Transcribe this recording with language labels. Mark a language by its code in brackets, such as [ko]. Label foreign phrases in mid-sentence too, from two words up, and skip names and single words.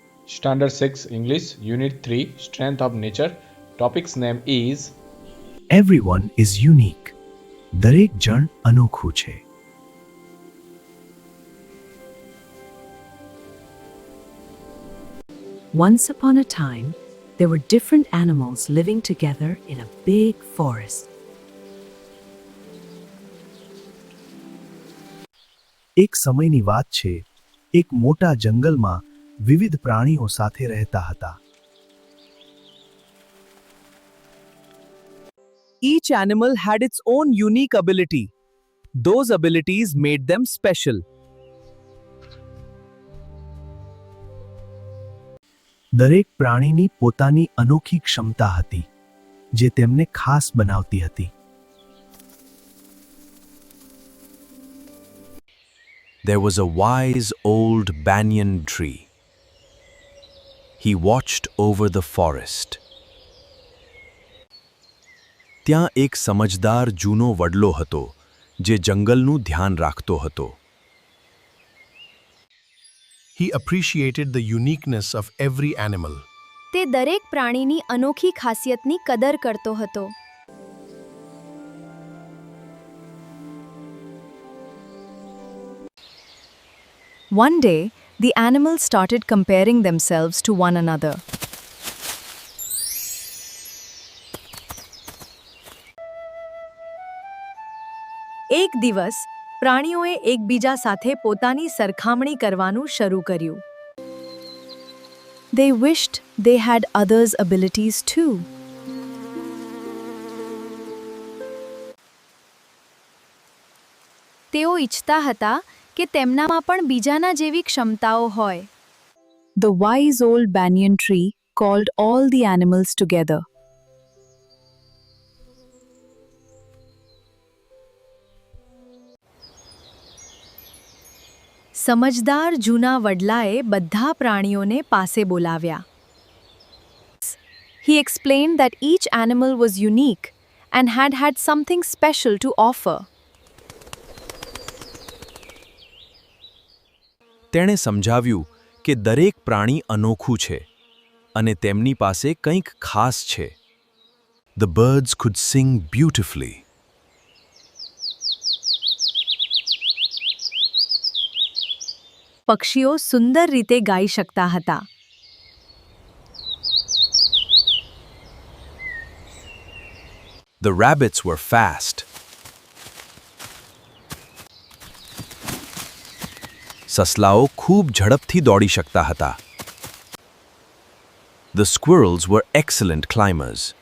[en] Standard 6 English, Unit 3 Strength of Nature. Topic's name is Everyone is unique. [gu] દરેક જણ અનોખું છે. [en] Once upon a time, there were different animals living together in a big forest. [gu] એક સમયની વાત છે. એક મોટા જંગલમાં વિવિધ પ્રાણીઓ સાથે રહેતા હતા. [en] Each animal had its own unique ability. Those abilities made them special. [gu] દરેક પ્રાણીની પોતાની અનોખી ક્ષમતા હતી, જે તેમને ખાસ બનાવતી હતી. [en] There was a wise old banyan tree. He watched over the forest. [gu] ત્યાં એક સમજદાર જૂનો વડલો હતો, જે જંગલનું ધ્યાન રાખતો હતો. [en] He appreciated the uniqueness of every animal. [gu] તે દરેક પ્રાણીની અનોખી ખાસિયતની કદર કરતો હતો. [en] One day, the animals started comparing themselves to one another. [gu] એક દિવસ પ્રાણીઓએ એકબીજા સાથે પોતાની સરખામણી કરવાનું શરૂ કર્યું. [en] They wished they had others' abilities too. [gu] તેઓ ઈચ્છતા હતા કે તેમનામાં પણ બીજાના જેવી ક્ષમતાઓ હોય. [en] The wise old banyan tree called all the animals together. [gu] સમજદાર જૂના વડલાએ બધા પ્રાણીઓને પાસે બોલાવ્યા. [en] He explained that each animal was unique and had something special to offer. [gu] તેણે સમજાવ્યું કે દરેક પ્રાણી અનોખું છે અને તેમની પાસે કંઈક ખાસ છે. [en] The birds could sing beautifully. [gu] પક્ષીઓ સુંદર રીતે ગાઈ શકતા હતા. [en] The rabbits were fast. [gu] સસલાઓ ખૂબ ઝડપથી દોડી શકતા હતા. [en] The squirrels were excellent climbers.